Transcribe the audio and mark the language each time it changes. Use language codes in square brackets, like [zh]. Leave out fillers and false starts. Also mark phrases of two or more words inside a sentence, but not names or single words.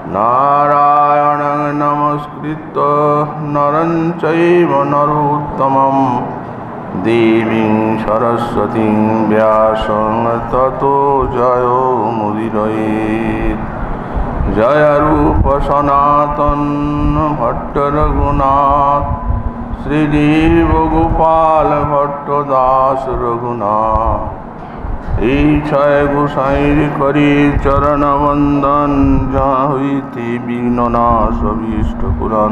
[sa] नारायणं नमस्कृत्य नरं चैव नरोत्तमं देवीं सरस्वतीं व्यासं ततो जयो मुदीरयेत्। [bn] জয় রূপ সনাতন ভট্ট রঘুনাথ শ্রীদেব গোপাল ভট্ট দাস রঘুনাথ। এই ছয় গোসাইর করি চরণ বন্দন, যা হইতে বিঘ্ন নাশ অভীষ্ট পুরাণ।